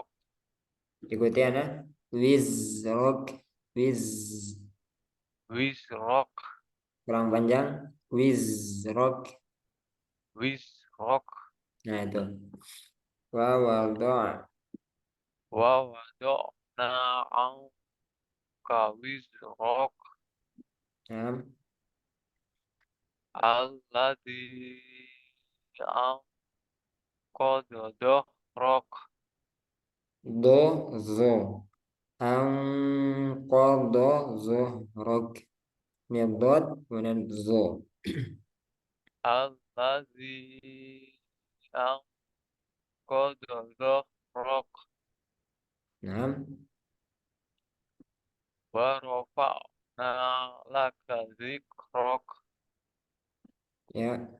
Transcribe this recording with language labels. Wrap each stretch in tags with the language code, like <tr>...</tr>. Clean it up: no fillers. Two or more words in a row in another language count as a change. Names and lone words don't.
<id>Ikuti ana. Wizrok. Wiz. Wizrok. Kurang panjang. Wizrok. Wizrok. Nah, itu. Wawado'a.</id> <ar>ووضعنا عنك وزرك</ar> <id>Nah,</id> <ar>الذي أنقض ظهرك ذا أنقض ظهرك</ar> <id>nyedot kemudian zo.</id> <ar>الذي أنقض ظهرك</ar> <id>Nah,</id> <ar>ورفعنا لك ذكرك</ar> <id>ya</id>